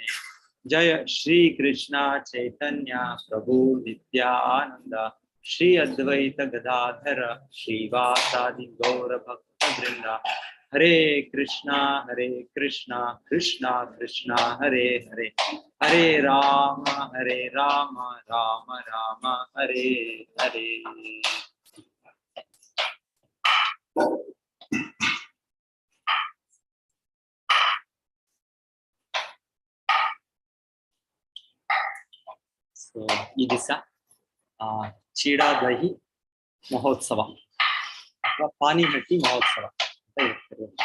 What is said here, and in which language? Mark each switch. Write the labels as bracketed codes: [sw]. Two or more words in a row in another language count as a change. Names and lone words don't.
[sa] जय श्री कृष्ण चैतन्य प्रभु नित्यानन्द श्री अद्वैत गदाधर श्री वासादि गौर भक्त वृन्द. हरे कृष्ण कृष्ण कृष्ण हरे हरे, हरे राम राम राम हरे हरे. [kn] So ಈ ದಿವಸ ಚೀಡಾದಹಿ ಮಹೋತ್ಸವ ಅಥವಾ ಪಾನಿಹಟ್ಟಿ ಮಹೋತ್ಸವ ಅಂತ ಹೇಳ್ತಾರೆ.